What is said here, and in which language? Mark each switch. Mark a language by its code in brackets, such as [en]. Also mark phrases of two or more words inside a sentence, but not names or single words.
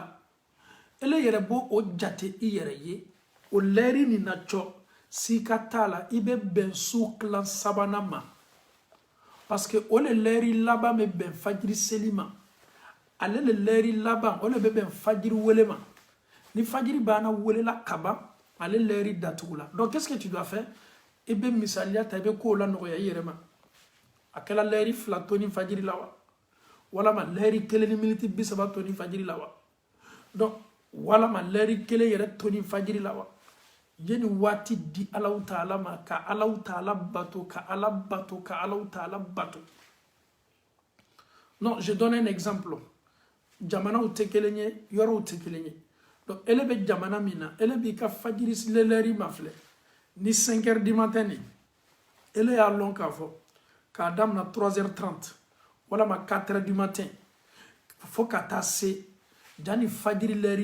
[bm] ele yɛrɛ b'o o jate i yɛrɛ ye o lɛri nin na cɔ si ka t'a la i bɛ bɛn su kilan sabanan ma [fr] parce que [bm] o le lɛri laban bɛ bɛn fajiri seli ma ale le lɛri laban o le bɛ bɛn fajiri wele ma ni fajiri banna wele la kaban ale lɛri datugu la [fr] donc qu'est-ce que tu dois faire [bm] i bɛ misaliya ta i bɛ kow la nɔgɔya i yɛrɛ ma a kɛla lɛri 2 to ni fajiri la wa walama lɛri 1 ni miniti 30 to ni fajiri la wa donc walama lɛri 1 yɛrɛ to ni fajiri la wa yeni waati di Allahu Taala ma ka Allahu Taala bato ka Ala bato ka Allahu Taala bato [fr] non je donne un exemple [bm] jamanaw tɛ kelen ye yɔrɔw tɛ kelen ye donc ele bɛ jamana min na ele b'i ka fajiri lɛri ma filɛ ni 5 [fr] heures du matin [bm] ni ele y'a lɔn k'a fɔ k'a damina 3h30 walama 4h [fr] du matin [bm] fo ka taa se jani fajiri lɛri